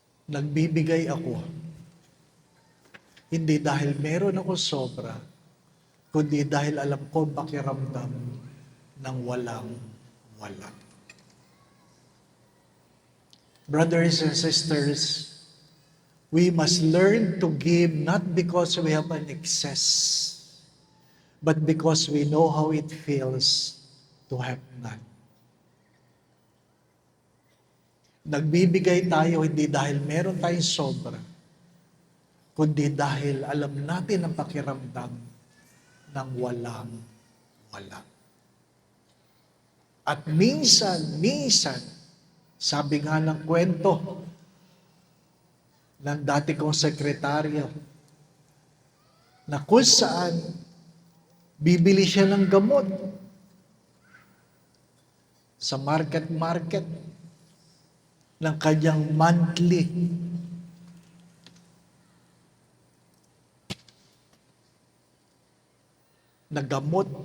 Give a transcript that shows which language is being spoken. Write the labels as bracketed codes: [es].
[tl] Nagbibigay ako, hindi dahil meron ako sobra, kundi dahil alam ko pakiramdam ng walang-wala. [en] Brothers and sisters, we must learn to give not because we have an excess, but because we know how it feels to have none. [tl] Nagbibigay tayo hindi dahil meron tayong sobra, kundi dahil alam natin ang pakiramdam ng walang-wala. At minsan, sabi nga ng kwento ng dati kong sekretaryo, na kung saan bibili siya ng gamot sa market, ng kanyang monthly na gamot.